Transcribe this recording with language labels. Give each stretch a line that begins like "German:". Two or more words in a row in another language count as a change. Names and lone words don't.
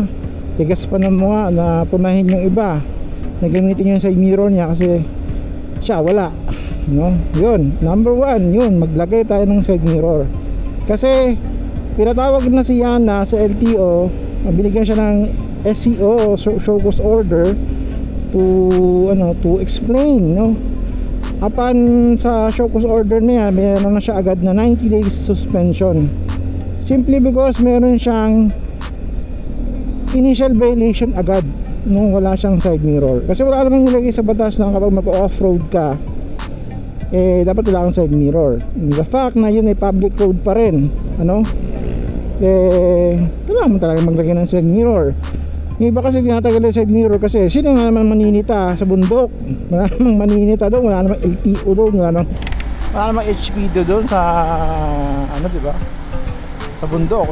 Filipino: Tigas pa ng mukha na punahin yung iba na gamitin yung
English: side mirror
Filipino: niya kasi siya wala, no? Yun, number 1, yun, maglagay tayo ng
English: side mirror.
Filipino: Kasi pinatawag na si Yana sa LTO, binigyan siya ng SCO,
English: show cause order to explain, no?
Filipino: Upon sa
English: show cause order
Filipino: niya, meron na siya agad na
English: 90 days suspension,
Filipino: simply because meron siyang
English: initial violation
Filipino: agad nung wala siyang
English: side mirror.
Filipino: Kasi wala namang nilagay sa batas na kapag mag-off-road ka, eh dapat wala kang side mirror.
English: The fact
Filipino: na yun ay
English: public road
Filipino: pa rin, ano, eh kailangan mo talaga maglagay ng
English: side mirror.
Filipino: Yung iba kasi tinatagal yung
English: side mirror
Filipino: kasi sino nga naman maninita sa bundok? Wala namang maninita doon, wala namang LTO doon, wala namang HPD doon sa ano, diba, sa bundok.